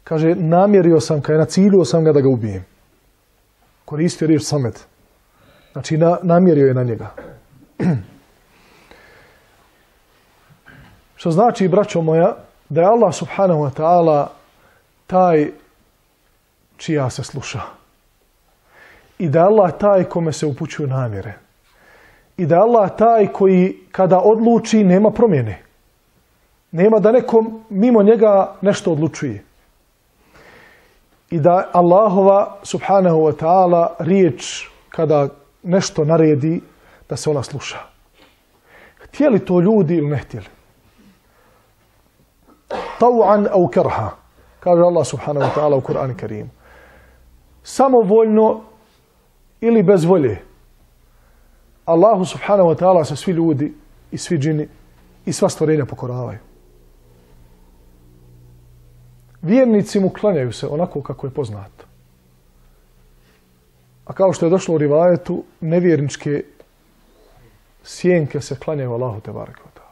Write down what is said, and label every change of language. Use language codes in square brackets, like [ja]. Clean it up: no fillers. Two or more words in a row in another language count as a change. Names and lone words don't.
[bs] Kaže, namjerio sam, kaže, naciljio sam ga da ga ubijem. Koristio riječ samet. Znači, namjerio je na njega. Što znači, braćo moja, da je Allah [ar] سبحانه وتعالى [bs] taj čija se sluša. I da je Allah taj kome se upućuju namjere. I da je Allah taj koji kada odluči nema promjene. Nema da nekom mimo njega nešto odlučuje. I da je Allahova [ar] سبحانه وتعالى [bs] riječ kada nešto naredi da se ona sluša. Htjeli to ljudi ili ne htjeli? [ar] طوعا أو كرها, [bs] kaže Allah [ar] سبحانه وتعالى [bs] u Kur'anu Kerimu. Samovoljno ili bez volje. Allahu [ar] سبحانه وتعالى [bs] se svi ljudi i svi džini i sva stvorenja pokoravaju. Vjernici mu klanjaju se onako kako je poznato. A kao što je došlo u rivajetu, nevjerničke sjenke se klanjaju Allahu [ar] تبارك وتعالى.